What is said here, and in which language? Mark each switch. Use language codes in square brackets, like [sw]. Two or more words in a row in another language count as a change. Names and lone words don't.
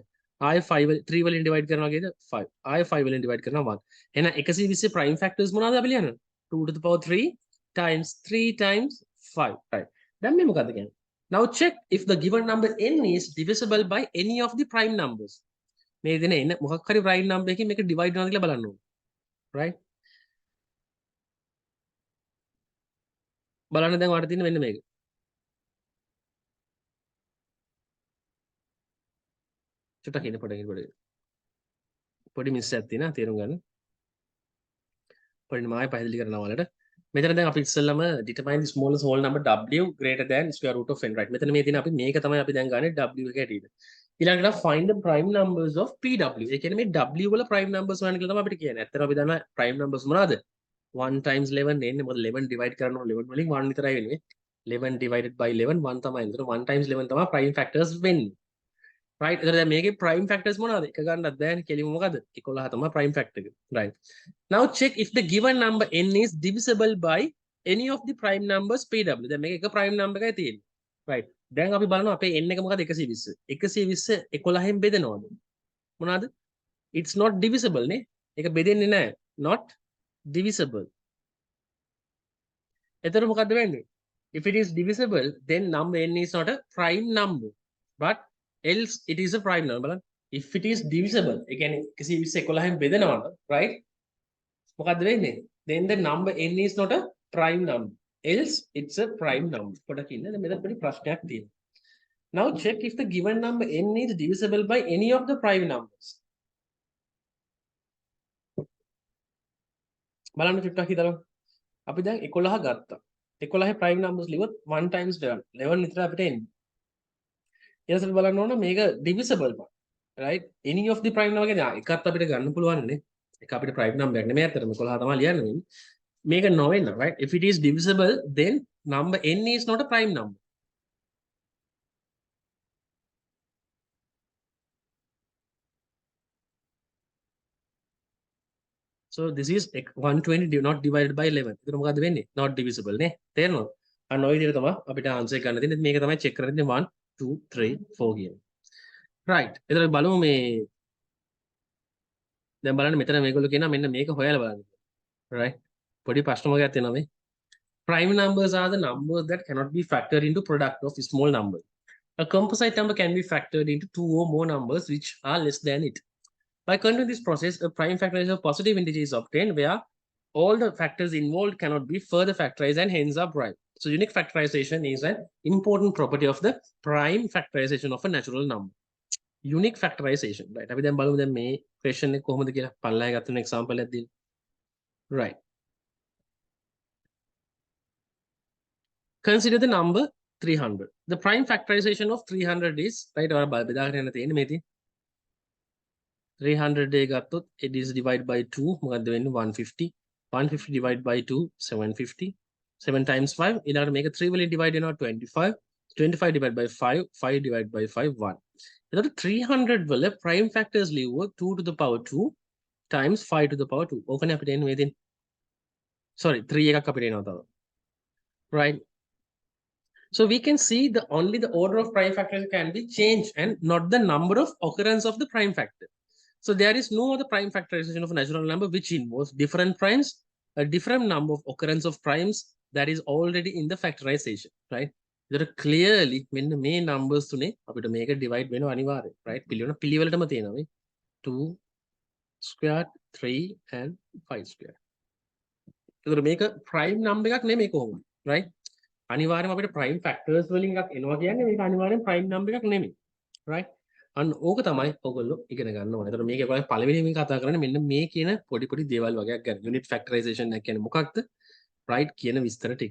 [si] ආයි 3 වලින් divide කරනවා කීයද? 5. ආයි 5 වලින් divide කරනවා 1. එහෙනම් 120 [en] prime factors [si] මොනවද අපි ලියන්නේ? [en] 2 to the power 3 times 3 times 5. right? [si] දැන් මේ මොකද්ද කියන්නේ? [en] Now check if the given number n is divisible by any of the prime numbers. [si] මේ දෙන එන මොකක් හරි [en] prime number [si] එකකින් මේක divide වෙනවද කියලා බලන්න ඕනේ. right? බලන්න දැන් ඔයාලට තියෙන මෙන්න මේක. චුට්ටක් ඉන්න පොඩි මිස් එකක් තියෙනවා තේරුම් ගන්න. පොඩි මායි පැහැදිලි කරනවා ඔයාලට. මෙතන දැන් අපි ඉස්සෙල්ලම [en] determine the smallest whole number w greater than square root of n right [si] මෙතන මේ තියෙන අපි මේක තමයි අපි දැන් ගන්නේ w එක හැටියට ඊළඟට [en] find the prime numbers of pw [si] ඒ කියන්නේ මේ w වල [en] prime numbers [si] හොයන්න කියලා තමයි අපිට කියන්නේ ඇත්තට අපි දන්නවා [en] prime numbers [si] මොනවාද 1 times 11 එන්නේ මොකද 11 divide කරනවා 11 වලින් 1 විතරයි වෙන්නේ 11 [en] divided by [si] 11 1 තමයි එතන 1 times 11 තමයි [en] prime factors [si] වෙන්නේ right එතන දැන් මේකේ [en] prime factors [si] මොනවාද එක ගන්නත් බෑනේ කෙලිම මොකද 11 තමයි [en] prime factor [si] එක [en] right now check if the given number n is divisible by any of the prime numbers pw [si] දැන් මේක එක [en] prime number [si] එකයි තියෙන්නේ right දැන් අපි බලනවා අපේ n එක මොකද 120 120 11න් බෙදනවද මොනවාද [en] it's not divisible [si] නේ ඒක බෙදෙන්නේ නැහැ [en] not divisible [si] එතකොට මොකද්ද වෙන්නේ [en] if it is divisible then number n is not a prime number but else it is a prime number බලන්න if it is divisible [si] ඒ කියන්නේ 120 11න් බෙදනවද [en] right [si] මොකද්ද වෙන්නේ [en] then the number n is not a prime number else it's a prime number [si] පොඩක් ඉන්න මෙතන පොඩි ප්‍රශ්නයක් තියෙනවා [en] now check if the given number n is divisible by any of the prime numbers [si] බලන්න චුට්ටක් හිතලා අපි දැන් 11 ගත්තා 11 [en] prime numbers [si] ලිව්වොත් 1 times 11 විතර අපිට එන්නේ ඊට පස්සේ බලන්න ඕන මේක divisible බා right any of the [en] prime number [si] කියන්නේ එකත් අපිට ගන්න පුළුවන් නේ එක අපිට [en] prime number [si] එකක් නෙමෙයි අතරම 11 තමයි ලියන්න වෙන්නේ මේක නොවෙන්න right [en] if it is divisible then number n is not a prime number so this is 120 not divided by 11 [si] ඒක මොකද්ද වෙන්නේ [en] not divisible [si] නේ තේරෙනවද අන්න ඔය විදිහට තමයි අපිට ආන්සර් ගන්න තියෙන්නේ මේක තමයි චෙක් කරන්නේ 1 2 3 4 කියන right එතකොට බලමු මේ දැන් බලන්න මෙතන මේගොල්ලෝ කියනවා මෙන්න මේක හොයලා බලන්න right පොඩි ප්‍රශ්න වර්ගයක් තියෙනවා මේ [en] prime numbers are the numbers that cannot be factored into product of small number a composite number can be factored into two or more numbers which are less than it by continuing this process a prime factorization of positive integer is obtained where all the factors involved cannot be further factorized and hence are prime so unique factorization is an important property of the prime factorization of a natural number unique factorization right [si] අපි දැන් බලමු දැන් මේ question එක කොහොමද කියලා පල්ලෙහා ගත්ත example එකක් දෙන්න [en] right consider the number 300 the prime factorization of 300 is right [si] ඔයාලා බෙදාගෙන යන තියෙන්නේ මේ තියෙන්නේ 300 එක ගත්තොත් [en] it is divided by 2 [si] මොකද්ද වෙන්නේ [en] 150 150 divided by 2 750 7 times 5 [si] ඊළඟට මේක 3 වලින් divide වෙනවා [en] 25 25 divided by 5 5 divided by 5 1 [si] එතකොට 300 වල [en] prime factors ලිව්වොත් 2 to the power 2 times 5 to the power 2 [si] ඕකනේ අපිට එන්නේ මේ දෙන්නේ [en] sorry [si] 3 එකක් අපිට එනවා තව [en] right so we can see the only the order of prime factors can be changed and not the number of occurrence of the prime factor so there is no other prime factorization of a natural number which involves different primes a different number of occurrence of primes that is already in the factorization right there are clearly [si] මෙන්න මේ numbers තුනේ අපිට මේක divide වෙනවා අනිවාර්යයෙන් right පිළිවෙලටම තියෙනවා මේ [en] 2 squared 3 and 5 squared [si] ඒතර මේක [en] prime number [si] එකක් නෙමෙයි කොහොමද right අනිවාර්යයෙන්ම අපිට [en] prime factors [si] වලින් එකක් එනවා කියන්නේ මේක අනිවාර්යෙන් [en] prime number [si] එකක් නෙමෙයි right අන්න ඕක තමයි ඔයගොල්ලෝ ඉගෙන ගන්න ඕනේ. ඒතර මේකේ ඔයගොල්ලෝ පළවෙනිම කතා කරන්නේ මෙන්න මේ කියන පොඩි දේවල් වගේක් ගැන. [en] unit factorization [si] එක කියන්නේ මොකක්ද? right කියන විස්තර ටික.